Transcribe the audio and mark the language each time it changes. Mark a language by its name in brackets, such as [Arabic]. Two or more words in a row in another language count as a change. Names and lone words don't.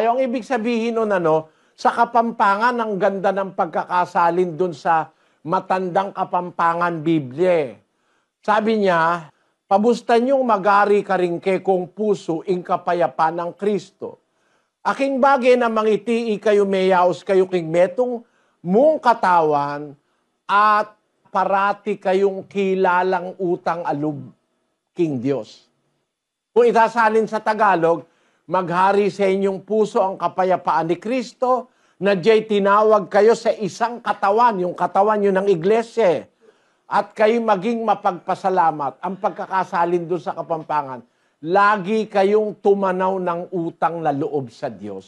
[Filipino] Ang ibig sabihin nun, Sa Kapampangan, ang ganda ng pagkakasalin dun sa Matandang Kapampangan Biblia. Sabi niya, [Pampanga] pabustan niyong magari karingke kong puso ing kapayapa ng Kristo. Aking bagay na mangitii kayo meyaos kayo king metong mong katawan at parati kayong kilalang utang alub king Diyos. [Filipino] Kung itasalin sa Tagalog, maghari sa inyong puso ang kapayapaan ni Kristo, na diya'y tinawag kayo sa isang katawan, yung katawan yun ng iglesia, at kayo maging mapagpasalamat. Ang pagkakasalin doon sa Kapampangan, lagi kayong tumanaw ng utang na loob sa Diyos.